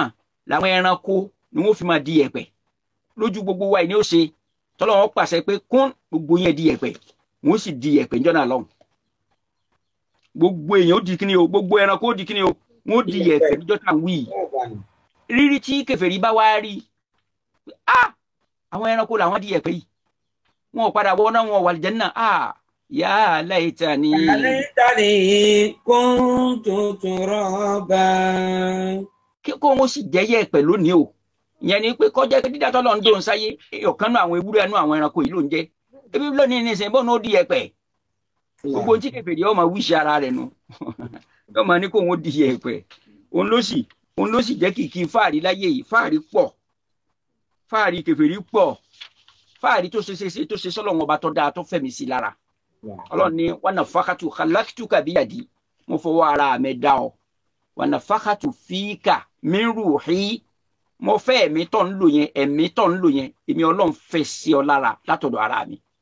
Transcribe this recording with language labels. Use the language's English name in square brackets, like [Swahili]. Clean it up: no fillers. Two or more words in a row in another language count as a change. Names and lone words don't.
[Yoruba] làwọn ẹranko ni wọ́n fi máa di yẹ̀pẹ̀ lójú gbogbo wa ni ó ṣe tọ́lọ́wọ́n pàṣẹ pé kún gbogbo yẹn di yẹ̀pẹ̀ wọ́n sì di yẹ̀pẹ̀ níjọ́ náà lọ́hùn gbogbo èèyàn ó di kíni o gbogbo ẹranko ó di kíni o wọ́n di yẹ̀pẹ̀ níjọ́ náà wí rírí tí kèfèrí bá wá rí àwọn ẹranko làwọn di yẹ̀pẹ̀ yìí wọn ò padà wọ́n náà wọn wà lìjẹ́ náà [Arabic] يا ليتني. يا ليتني كنت ترابا. [Yoruba] kí kó wọn sì jẹ́ yẹ̀pẹ̀ lónìí o ìyẹn ni pé kọjá pé dídá tọ́lọ́ ń dóhùn sáyé ọ̀kan náà àwọn ewúrẹ́ nú àwọn ẹranko yìí ló ń jẹ́ ebi lónìí ní ìsìn bọ́ọ̀nù ó di yẹ̀pẹ̀ gbogbo tí kèfèrí ọmọ wíṣẹ ara rẹ̀ nu yóò máa ní kó wọn di yẹ̀pẹ̀ òun ló sì jẹ́ kìkì fáàrí láyé yìí fáàrí pọ̀ fáàrí kèfèrí pọ̀ fáàrí tó ṣe sọ́lọ́ wọn ọba tó dáa tó fẹ̀mí sí lára Ọlọ́run ní [Arabic] ونفخت خلقتك بيدي [Yoruba] mo fọwọ́ ara mi dá ọ [Arabic] ونفخت فيك من روحي [Yoruba] mo fẹ́ ẹ̀mí tó ń lò yẹn èmi Ọlọ́run fẹ́ sí ọ lára látọ̀dọ̀ ara mi